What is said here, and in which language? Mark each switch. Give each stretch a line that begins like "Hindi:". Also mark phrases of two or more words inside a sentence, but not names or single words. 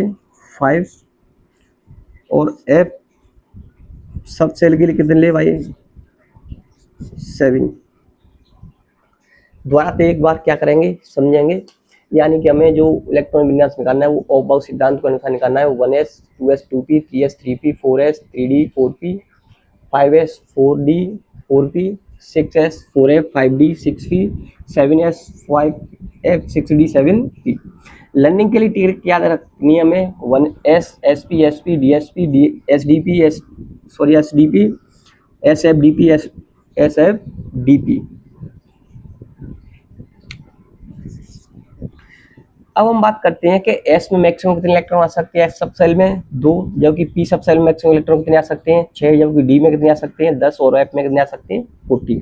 Hindi: 5। और F
English: sub shell
Hindi: के लिए कितने ले भाई? 7। दोबारा एक बार क्या करेंगे समझेंगे। यानी कि हमें जो इलेक्ट्रॉन विन्यास निकालना है वो ऑफ-बाउ सिद्धांत के अनुसार निकालना है। 1s 2s 2p 3s 3p 4s 3d 4p 5s 4d 4p 6s 4f 5d 6p 7s 5f 6d 7p। लर्निंग के लिए ट्रिक याद रखनी है हमें 1s SP SP DSP SDP SDP SFDP, SFDP। अब हम बात करते हैं कि एस में मैक्सिमम कितने इलेक्ट्रॉन आ सकते हैं, एस
English: sub shell
Hindi: में 2, जबकि पी
English: sub shell
Hindi: में मैक्सिमम इलेक्ट्रॉन कितने आ सकते हैं 6, जबकि डी में कितने आ सकते हैं 10 और एफ में कितने आ सकते हैं 40।